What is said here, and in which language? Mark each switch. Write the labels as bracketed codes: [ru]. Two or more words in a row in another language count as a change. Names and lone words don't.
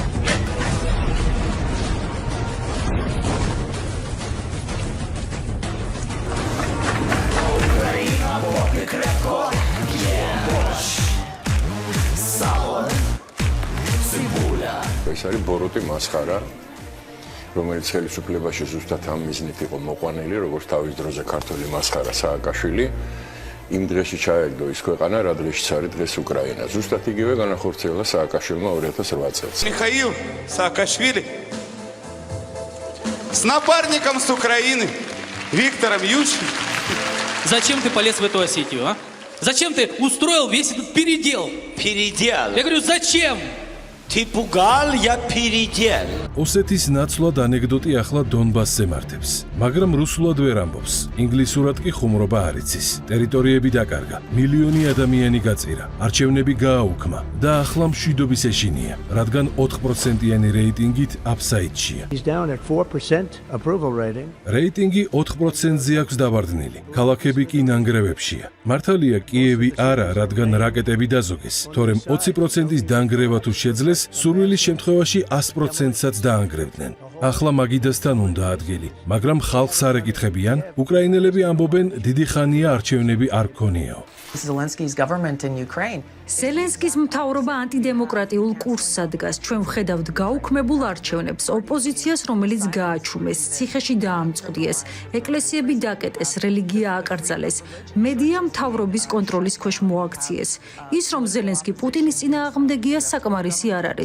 [ka] ეს არის ბოროტი მასხარა, რომელიც ხელისუფლებაში ზუსტად ამ მიზნით იყო მოყვანილი, როგორც თავის დროზე ქართული მასხარა სააკაშვილი. იმ დღეში ჩაეგდო ის ქვეყანა, რა დღეშიც არის დღეს უკრაინა. ზუსტად იგივე განახორციელა სააკაშვილმა 2008 წელს. [ru] Михаил Саакашвили с напарником с Украины Виктором Ющенко. Зачем ты полез в эту Осетию, а? Зачем ты устроил весь этот передел? Передел. Я говорю, зачем? Ты пугал, я передел. [ka] ოსეთის ნაცვლად ანეკდოტი ახლა დონბასზე მართებს, მაგრამ რუსულად ვერ ამბობს. ინგლისურად კი ხუმრობა არ იცის. ტერიტორიები დაკარგა, მილიონი ადამიანი გაწირა, არჩევნები გააუქმა და ახლა მშვიდობის ეშინია, რადგან 4%-იანი რეიტინგით აფსაიდშია. [en] He's down at 4% approval rating. [ka] რეიტინგი 4%-ზე აქვს დავარდნილი. ქალაქები კი ნანგრევებშია. მართალია კიევი არა, რადგან რაკეტები დაზოგეს, თორემ 20%-ის დანგრევა თუ შეძლეს, სურვილის შემთხვევაში 100%-საც დაანგრევდნენ. ახლა მაგიდასთან უნდა ადგილი, მაგრამ ხალხს არ ეკითხებიან, უკრაინელები ამბობენ, დიდი ხანია არჩევნები არ გქონიაო. [en] Zelensky's government in Ukraine. [ka] Zelensky's მთავრობა ანტიდემოკრატიულ კურსს ადგას. ჩვენ ვხედავთ გაუქმებულ არჩევნებს, ოპოზიციას, რომელიც გააჩუმეს, ციხეში დაამწყდიეს, ეკლესიები დაკეტეს, რელიგია აკრძალეს, მედია მთავრობის კონტროლის ქვეშ მოაქციეს. ის, რომ ზელენსკი პუტინის წინააღმდეგია, საკმარისი არ არის.